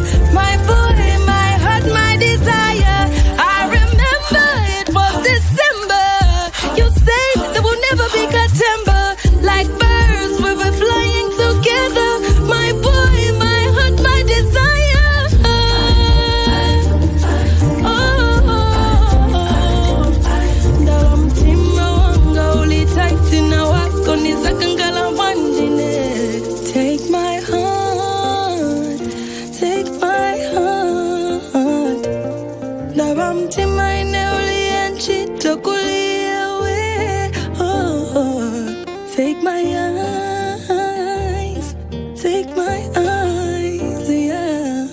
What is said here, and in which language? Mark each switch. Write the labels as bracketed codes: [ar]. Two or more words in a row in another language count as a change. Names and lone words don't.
[en] My body, my heart, my desire. I remember it was December. You said there will never be cut timber. Like birds, we'll be flying together. My boy, my heart, my desire. [ny] Ndaba mtima wanga ulitaitina wako nizakangala wanjine. [en] Take my heart, take my heart. [ny] Ndaba mtima ene ulianchita kulia we. [en] Take my eyes, take my eyes, yeah.